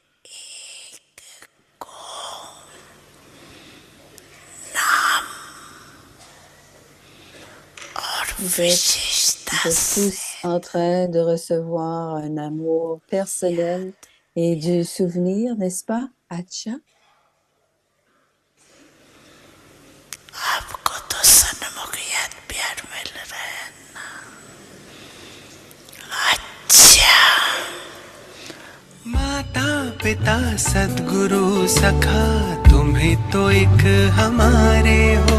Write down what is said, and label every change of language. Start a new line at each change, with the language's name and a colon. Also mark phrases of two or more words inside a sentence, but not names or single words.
French: Vous êtes tous en train de recevoir un amour personnel et du souvenir, n'est-ce pas? Acha.
Hindi: आपको तो सन्मुखियत प्यार मिल रहा है ना। अच्छा, माता पिता सद्गुरु सखा तुम ही तो एक हमारे हो।